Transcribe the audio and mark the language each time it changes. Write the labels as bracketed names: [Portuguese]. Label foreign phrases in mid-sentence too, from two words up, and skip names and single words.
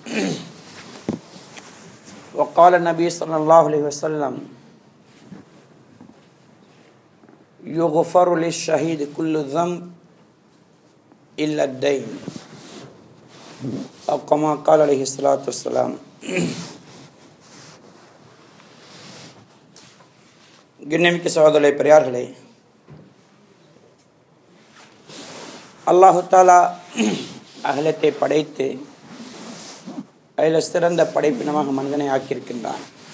[Arabic] وقال النبي صلى الله عليه وسلم يغفر للشهيد كل ذنب إلا الدين أو كما قال عليه الصلاة والسلام. [Tamil] கண்ணியமிக்க சகோதரர்களே, பெரியார்களே, அல்லாஹு தஆலா அகிலத்தை படைத்து அதில் சிறந்த படைப்பினமாக மனிதனை ஆக்கியிருக்கின்றான்.